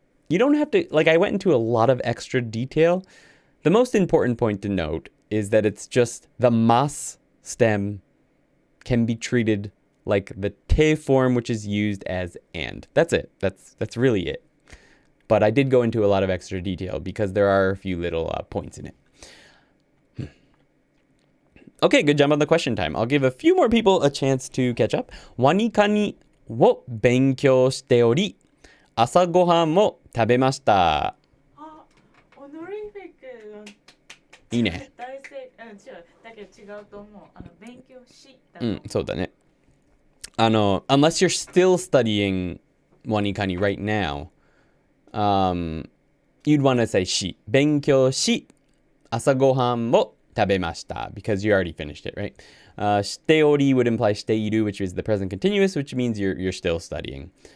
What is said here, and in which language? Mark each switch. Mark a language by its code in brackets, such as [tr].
[en] You don't have to, I went into a lot of extra detail. The most important point to note is that it's just the mas stem can be treated like the te form, which is used as and. That's it. That's really it. But I did go into a lot of extra detail because there are a few little points in it. Okay, good job on the question time. I'll give a few more people a chance to catch up. [ja] 何かにを勉強しており、朝ごはんも食べました。あ、オノリフィック。いいね。大正、違う。だけど違うと思う。勉強しだ。そうだね。 [en] unless you're still studying 何かに right now, you'd want to say し。 [ja] 勉強し、朝ごはんも食べました [en] because you already finished it, right? しており would imply している, which is the present continuous, which means you're still studying.